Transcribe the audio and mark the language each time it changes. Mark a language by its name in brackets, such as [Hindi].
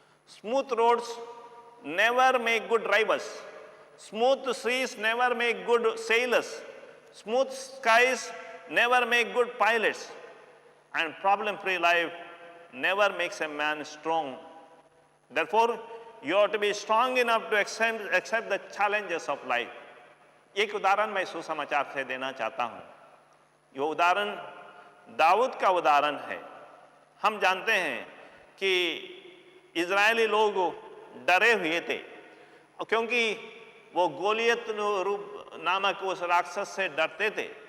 [English] Smooth roads never make good drivers, smooth seas never make good sailors, smooth skies never make good pilots, and problem free life never makes a man strong. Therefore, you ought to be strong enough to accept the challenges of life. [Hindi] एक उदाहरण मैं सुसमाचार से देना चाहता हूँ। ये उदाहरण दाऊद का उदाहरण है। हम जानते हैं कि इजरायली लोग डरे हुए थे क्योंकि वो गोलियत रूप नामक उस राक्षस से डरते थे।